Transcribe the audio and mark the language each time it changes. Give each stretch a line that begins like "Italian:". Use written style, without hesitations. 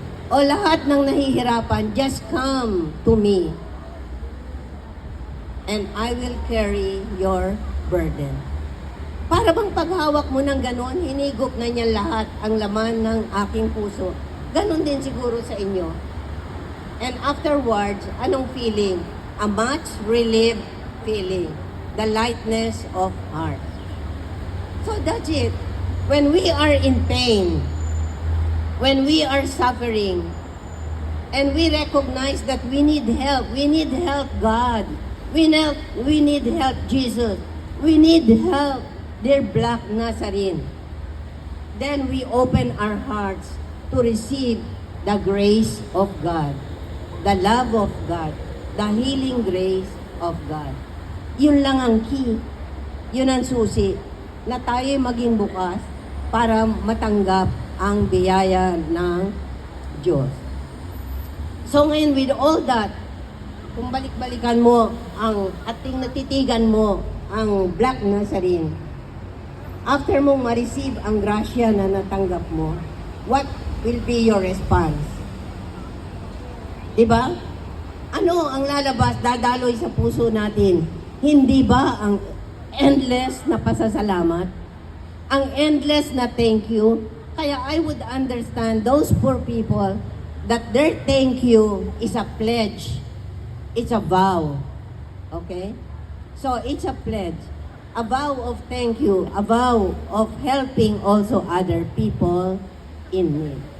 Filipino: O lahat ng nahihirapan,
English: just come to me. And I will carry your burden.
Filipino: Para bang paghawak mo ng ganon, hinigop na niya lahat ang laman ng aking puso. Ganon din siguro sa inyo.
English: And afterwards,
Filipino: anong feeling?
English: A much relieved feeling. The lightness of heart. So that's it. When we are in pain, when we are suffering, and we recognize that we need help God. We need help Jesus. We need help dear Black Nazarene. Then we open our hearts to receive the grace of God, the love of God, the healing grace of God.
Filipino: Yun lang ang key. Yun ang susi na tayo maging bukas para matanggap ang biyaya ng Diyos. So ngayon
English: with all that,
Filipino: kung balik-balikan mo at natitigan mo ang Black Nazarene, after mong ma-receive ang grasya na natanggap mo,
English: what will be your response?
Filipino: Diba? Ano ang lalabas, dadaloy sa puso natin? Hindi ba ang endless na pasasalamat? Ang endless na thank you?
English: Kaya I would understand those poor people that their thank you is a pledge. It's a vow. Okay? So it's a pledge. A vow of thank you, a vow of helping also other people in need.